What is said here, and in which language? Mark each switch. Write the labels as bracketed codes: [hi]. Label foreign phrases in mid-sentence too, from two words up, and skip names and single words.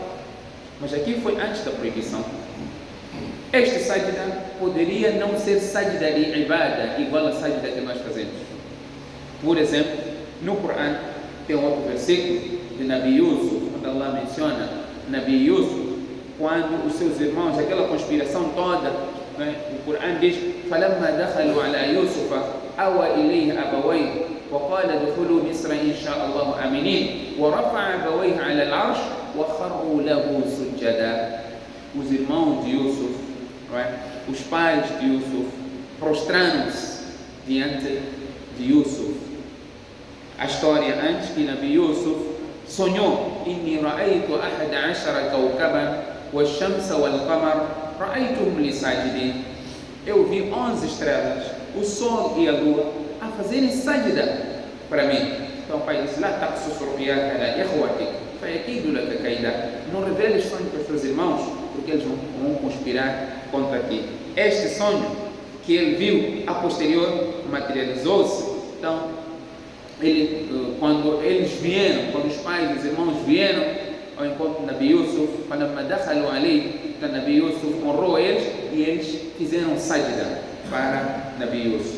[pt] Mas aqui foi antes da proibição. Este sajda poderia não ser sajda de ibada, igual a sajda que nós fazemos. Por exemplo, no Corão tem outro versículo de Nabi Yusuf, quando Allah menciona Nabi Yusuf, quando os seus irmãos, aquela conspiração toda, né? O Corão diz: [ar] فَلَمَّا دَخَلُوا عَلَى يُوسُفَ أَوَى إِلَيْهِ أَبَوَيْهِ وَقَالَ ادْخُلُوا مِصْرَ إِنْ شَاءَ اللَّهُ آمِنِينَ وَرَفَعَ أَبَوَيْهِ عَلَى الْعَرْشِ وَخَرُّوا لَهُ سُجَّدًا. [pt] Os irmãos de Yusuf, os pais de Yusuf, prostraram-se diante de Yusuf. A história antes que Nabi Yusuf sonhou: [ar] إِنِّي رَأَيْتُ أَحَدَ عَشَرَ كَوْكَبًا وَالشَّمْسَ وَالْقَمَرَ رَأَيْتُهُمْ لِي سَاجِدِينَ. [pt] Eu vi 11 estrelas, o sol e a lua, a fazerem sajda para mim. Então o pai disse: [ar] لَا تَقْصُصْ رُؤْيَاكَ عَلَى إِخْوَتِكَ فَيَكِيدُوا لَكَ كَيْدًا. [pt] Não reveles sonho para os teus irmãos, porque eles vão conspirar contra ti. Este sonho que ele viu a posterior materializou-se. Então, quando eles vieram, quando os pais e os irmãos vieram ao encontro de Nabi Yusuf, então Nabi Yusuf honrou eles e eles fizeram sajda para Nabi Yusuf.